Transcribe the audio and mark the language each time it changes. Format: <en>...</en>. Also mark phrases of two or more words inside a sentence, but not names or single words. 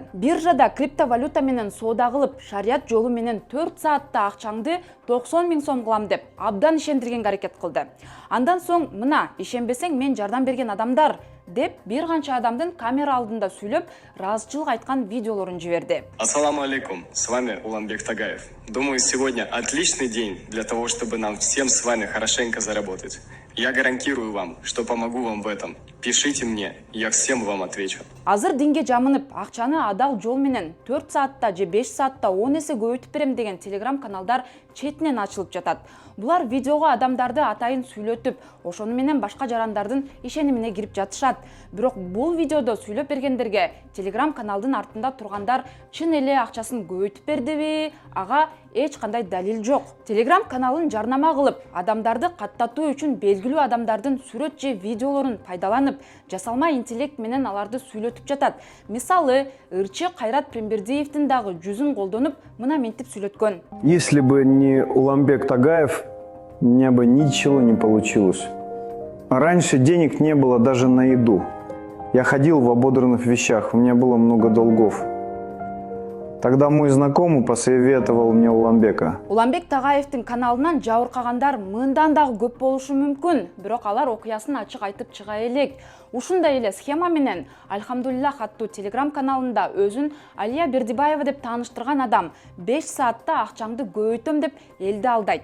<ky>Биржада криптовалюта менен соода кылып, шарият жолу менен 4 саатта акчаңды 90 000 сом кылам деп абдан ишендиргенге аракет кылды. Андан соң мына ишенбесең мен жардам берген адамдар деп бир канча адамдын камера алдында сүйлөп, ыраазычылык айткан видеолорун жиберди.</ky> <ar>السلام عليكم,</ar> <ru>с вами Уланбек Тагаев. Думаю, сегодня отличный день для того, чтобы нам всем с вами хорошенько заработать. Я гарантирую вам, что помогу вам в этом. Пишите мне, я всем вам отвечу.</ru> <ky>Азыр динге жамынып, акчаны адал жол менен 4 саатта же 5 саатта 10 эсе көбөйтүп берем деген телеграм каналдар четинен ачылып жатат. Булар видеого адамдарды атайын сүйлөтүп, ошону менен башка жарандардын ишенимине кирип жатышат. Бирок бул видеодо сүйлөп бергендерге телеграм каналдын артында тургандар чын эле акчасын көбөйтүп бердиби? Ага эч кандай далил жок. Телеграм каналын жарнама кылып, адамдарды каттатуу үчүн белгилүү адамдардын сүрөт же видеолорун пайдаланып, жасалма интеллект менен аларды сүйлөтүп жатат. Мисалы, ырчы Кайрат Прембердиевдин дагы жүзүн колдонуп, мына ментип сүйлөткөн.</ky> <ru>Если бы не Уланбек Тагаев, у меня бы ничего не получилось. Раньше денег не было даже на еду. Я ходил в ободранных вещах, у меня было много долгов. Тогда мой знакомый посоветовал мне Уланбека.</ru> <ky>Уланбек Тагаевдин каналынан жабыркагандар мындан дагы көп болушу мүмкүн, бирок алар окуясын ачык айтып чыга элек. Ушундай эле схема менен Альхамдулиллах аттуу телеграм каналында өзүн Алия Бердибаева деп тааныштырган адам 5 саатта акчаңды көбөйтөм деп элди алдайт.</ky>